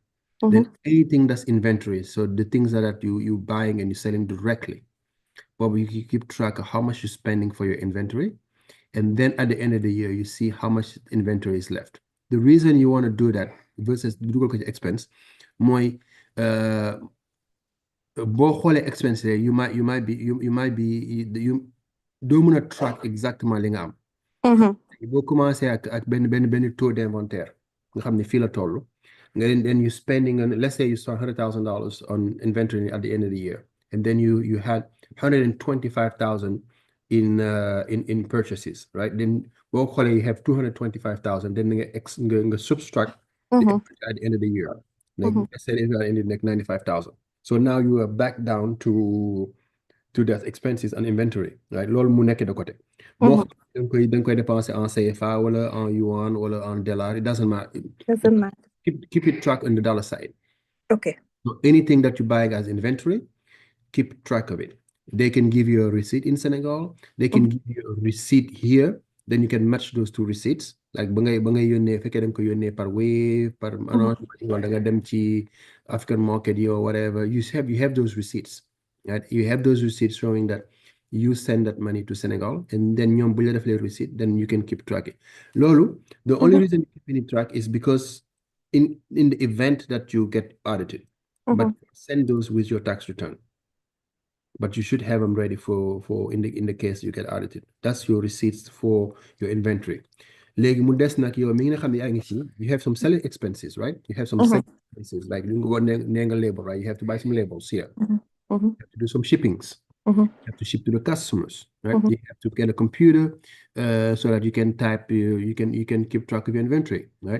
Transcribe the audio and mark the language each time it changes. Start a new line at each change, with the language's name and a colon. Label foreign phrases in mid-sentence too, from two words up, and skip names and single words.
English: Then anything that's inventory, so the things that you buying and you're selling directly, but you keep track of how much you're spending for your inventory, and then at the end of the year you see how much inventory is left. The reason you want to do that versus Google expense,
Wolof: mooy boo xoolee expense
English: you might be
Wolof: doo mën a track exactement li nga am. Boo commencé ak benn
French: taux d'inventaire
Wolof: nga xam ne fii la toll nga
English: then you spending on, let's say you spent $100,000 on inventory at the end of the year and then you had 125,000 in purchases, right? Then
Wolof: boo xoolee
English: you have 225,000 then nga subtract the inventory at the end of the year like let's say it ended like 95,000. So now you are back down to to that expenses and inventory, right?
Wolof: Loolu mu nekk
French: de côté.
Wolof: Moo xam da nga koy dépenser
French: en CFA
Wolof: wala
French: en yuan
Wolof: wala
French: en dollar,
English: it doesn't matter. Doesn't matter. Keep it track on the dollar side. Okay. So anything that you buy as inventory, keep track of it. They can give you a receipt in Senegal. They can give you a receipt here. Then you can match those two receipts.
Wolof: Like ba ngay yónnee fekkee da nga ko yónnee par Wave, par wala da nga dem ci
English: African market or whatever. You have those receipts. Right? You have those receipts showing that you send that money to Senegal, and then
Wolof: ñoom bu la def
English: les receipt, then you can keep track it. Loolu, the only reason you keep track is because in the event that you get audited, but send those with your tax return. But you should have them ready for in the case you get audited. That's your receipts for your inventory.
Wolof: Léegi mu des nag yow mi nga xam ne yaa ngi ci,
English: you have some selling expenses, right? You have some selling expenses, like you go nenga label, right? You have to buy some labels here. You have to do some shippings. You have to ship to the customers, right? You have to get a computer so that you can type, you can keep track of your inventory, right?